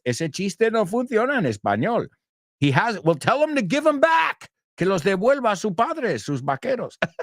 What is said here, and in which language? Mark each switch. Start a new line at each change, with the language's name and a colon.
Spanish: Ese chiste no funciona en español.
English: He has, well, tell him to give them back.
Spanish: Que los devuelva a su padre, sus vaqueros.